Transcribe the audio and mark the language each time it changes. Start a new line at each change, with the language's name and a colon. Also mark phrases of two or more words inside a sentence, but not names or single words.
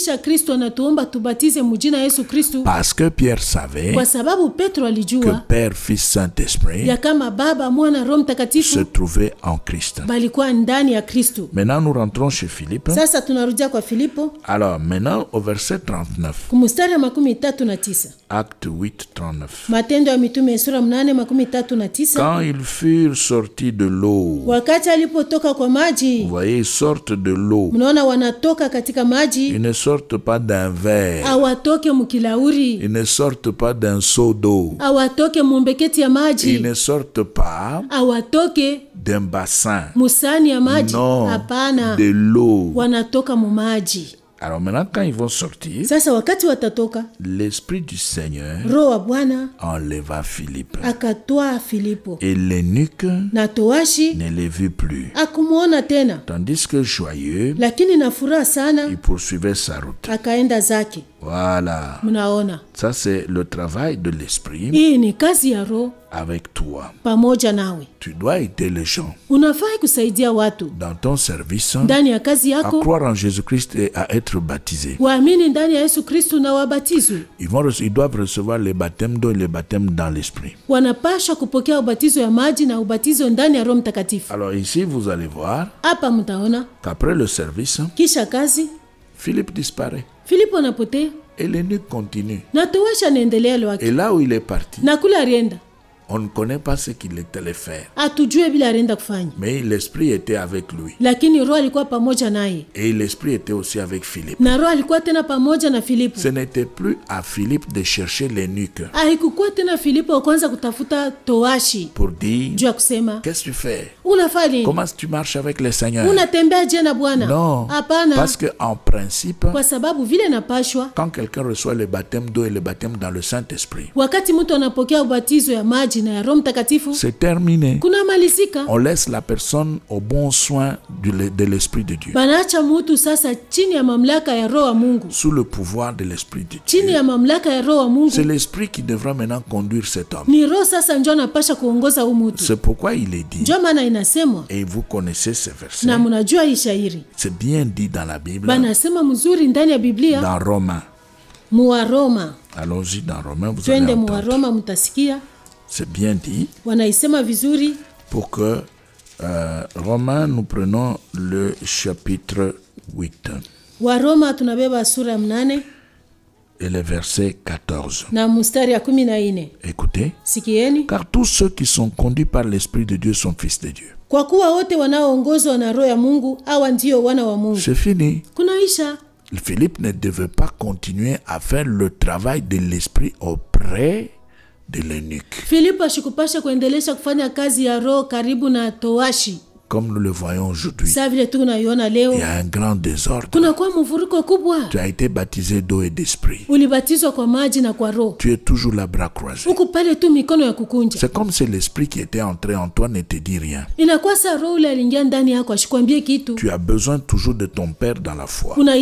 French: Parce que Pierre savait que Père, Fils, Saint-Esprit se trouvait en Christ. Maintenant, nous rentrons chez Philippe. Alors, maintenant, au verset 39. Acte 8, 39.
Swahili: Matendo ya Mitume sura 8:39.
French: Quand ils furent sortis de l'eau.
Swahili: Wakati alipotoka kwa maji.
French: Vous voyez, ils sortent de l'eau.
Swahili: Mnaona wanatoka katika maji.
French: Ils ne sortent pas d'un verre.
Swahili: Awatoke mkilauri.
French: Ils ne sortent pas d'un seau d'eau.
Swahili: Awatoke mumbeketi ya maji.
French: Ils ne sortent pas
Swahili: awatoke
French: d'un bassin.
Swahili: Musani ya maji.
French: Non,
Swahili: hapana.
French: De l'eau.
Swahili: Wanatoka mu maji.
French: Alors maintenant, quand ils vont sortir,
Swahili: sasa wakati watatoka,
French: l'Esprit du Seigneur
Swahili: Roho wa Bwana
French: enleva Philippe.
Swahili: Akatoa Filipo.
French: Et l'eunuque
Swahili: na towashi
French: ne le vit plus.
Swahili: Akumuona tena.
French: Tandis que joyeux,
Swahili: lakini na furaha sana,
French: il poursuivait sa route.
Swahili: Akaenda zake.
French: Voilà.
Swahili: Mnaona?
French: Ça c'est le travail de l'Esprit.
Swahili: Hii ni kazi ya Roho
French: avec toi.
Swahili: Pamoja nawe.
French: Tu dois aider les gens.
Swahili: Unafai kusaidia watu.
French: Dans ton service.
Swahili: Ndani ya kazi yako.
French: À croire en Jésus-Christ et à être baptisés.
Swahili: Waamini ndani ya Yesu Kristo na wabatizwe.
French: Ils doivent recevoir le baptême d'eau et le baptême dans l'Esprit.
Swahili: Wanapaswa kupokea ubatizo ya maji na ubatizo ndani ya Roho Mtakatifu.
French: Alors ici vous allez voir.
Swahili: Hapa mtaona.
French: Qu'après le service.
Swahili: Kisha kazi.
French: Philippe disparaît.
Swahili: Filipo anapotea.
French: Et l'eunuque continue.
Swahili: Na towashi anaendelea lwake.
French: Et là où il est parti.
Swahili: Na kula alienda.
French: On ne connaît pas ce qu'il allait faire.
Swahili: Atujue bila alienda kufanya.
French: Mais l'Esprit était avec lui.
Swahili: Lakini Roho alikuwa pamoja naye.
French: Et l'Esprit était aussi avec Philippe.
Swahili: Na Roho alikuwa tena pamoja na Filipo.
French: Ce n'était plus à Philippe de chercher l'eunuque.
Swahili: Haikuwa tena Filipo kwanza kutafuta towashi.
French: Pour dire,
Swahili: juu ya kusema,
French: qu'est-ce que tu fais?
Swahili: Unafanya?
French: Comment tu marches avec le Seigneur?
Swahili: Unatembea je na Bwana?
French: Non.
Swahili: Hapana.
French: Parce que en principe,
Swahili: kwa sababu vile napashwa,
French: quand quelqu'un reçoit le baptême d'eau et le baptême dans le Saint-Esprit,
Swahili: wakati mtu anapokea ubatizo ya maji na ya Roho Mtakatifu,
French: c'est terminé.
Swahili: Kuna malizika.
French: On laisse la personne au bon soin de l'Esprit de Dieu.
Swahili: Banaacha mtu sasa chini ya mamlaka ya Roho wa Mungu.
French: Sous le pouvoir de l'Esprit de Dieu.
Swahili: Chini ya mamlaka ya Roho wa Mungu.
French: C'est l'Esprit qui devra maintenant conduire cet homme.
Swahili: Ni Roho sasa ndio anapasha kuongoza huyu mtu.
French: C'est pourquoi il est dit.
Swahili: Ndio maana inasemwa.
French: Et vous connaissez ce verset.
Swahili: Na mnajua hii shairi.
French: C'est bien dit dans la Bible.
Swahili: Banasema mzuri ndani ya Biblia.
French: Dans Romains.
Swahili: Muwaroma.
French: Allons-y dans Romains, vous allez entendre.
Swahili: Muwaroma mtasikia.
French: C'est bien dit.
Swahili: Wanaisema vizuri.
French: Pour que Romains, nous prenons le chapitre 8.
Swahili: Waroma tunabeba sura 8.
French: Et le verset 14.
Swahili: Na mstari ya 14.
French: Écoutez.
Swahili: Sikieni.
French: Car tous ceux qui sont conduits par l'Esprit de Dieu sont fils de Dieu.
Swahili: Kwa kuwa wote wanaoongozwa na Roho ya Mungu hawa ndio wana wa Mungu.
French: C'est fini.
Swahili: Kunaisha.
French: Philippe ne devait pas continuer à faire le travail de l'esprit auprès de l'eunuque.
Swahili: Filipo ashikupasha kuendelesha kufanya kazi ya roho karibu na towashi.
French: Comme nous le voyons aujourd'hui, il y a un grand désordre. Tu as été baptisé d'eau et d'esprit. Tu es toujours la bras croisés. C'est comme si l'esprit qui était entré en toi ne te dit rien. Tu as besoin toujours de ton Père dans la foi.